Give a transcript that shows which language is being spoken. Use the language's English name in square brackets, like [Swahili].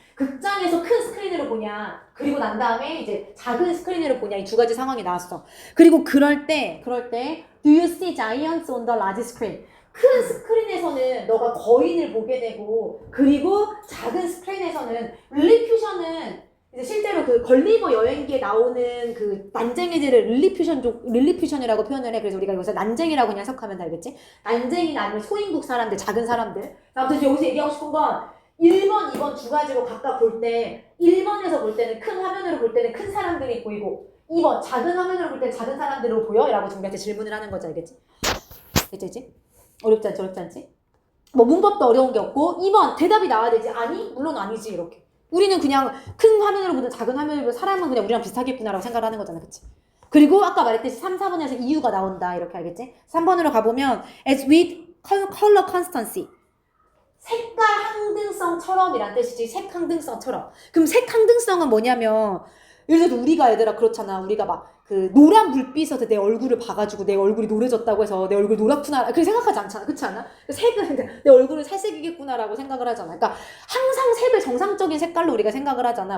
[Korean] 극장에서 큰 스크린으로 보냐 그리고 난 다음에 이제 작은 스크린으로 보냐 이 두 가지 상황이 나왔어. 그리고 그럴 때 [English] Do you see giants on the large screen? [Korean] 큰 스크린에서는 너가 거인을 보게 되고 그리고 작은 스크린에서는 릴리퓨션은 이제 실제로 그 걸리버 여행기에 나오는 그 난쟁이들을 릴리퓨션이라고 표현을 해. 그래서 우리가 여기서 난쟁이라고 그냥 해석하면 다 알겠지? 난쟁이나 아니면 소인국 사람들, 작은 사람들. 아무튼 여기서 얘기하고 싶은 건 1번, 2번 두 가지로 각각 볼 때 1번에서 볼 때는 큰 화면으로 볼 때는 큰 사람들이 보이고 2번 작은 화면으로 볼 때는 작은 사람들로 보여? 라고 우리한테 질문을 하는 거지 알겠지? 됐지? 어렵지 않지? 뭐 문법도 어려운 게 없고 2번 대답이 나와야 되지. 아니? 물론 아니지 이렇게. 우리는 그냥 큰 화면으로 보든 작은 화면으로 보든 사람은 그냥 우리랑 비슷하겠구나라고 생각을 하는 거잖아. 그치? 그리고 아까 말했듯이 3, 4번에서 이유가 나온다. 이렇게 알겠지? 3번으로 가보면 [English] as with color constancy. [Korean] 색깔 항등성처럼 이란 뜻이지. 색 항등성처럼. 그럼 색 항등성은 뭐냐면 예를 들어서 우리가 얘들아 그렇잖아. 우리가 막 그 노란 불빛에서 내 얼굴을 봐가지고 내 얼굴이 노래졌다고 해서 내 얼굴 노랗구나 그렇게 생각하지 않잖아. 그렇지 않아? 색은 내 얼굴은 살색이겠구나라고 생각을 하잖아. 그러니까 항상 색을 정상적인 색깔로 우리가 생각을 하잖아.